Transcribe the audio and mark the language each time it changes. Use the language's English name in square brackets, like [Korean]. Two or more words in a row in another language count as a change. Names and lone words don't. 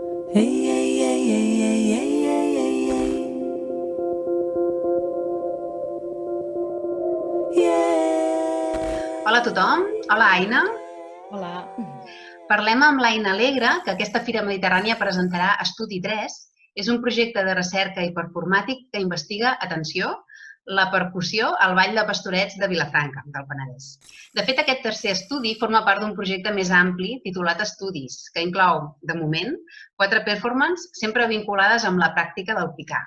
[Catalan] Ei, ei, ei, ei, ei, ei, ei, ei, ei. Yeah. Hola a tothom, hola Aina. Hola. Parlem amb l'Aina Alegre, que aquesta Fira Mediterrània presentarà Estudi 3. És un projecte de recerca hiperformàtic que investiga, atenció, la percussió al Ball de Pastorets de Vilafranca, del Penedès. De fet, aquest tercer estudi forma part d'un projecte més ampli titulat Estudis, que inclou, de moment, 4 performances sempre vinculades amb la pràctica del picar.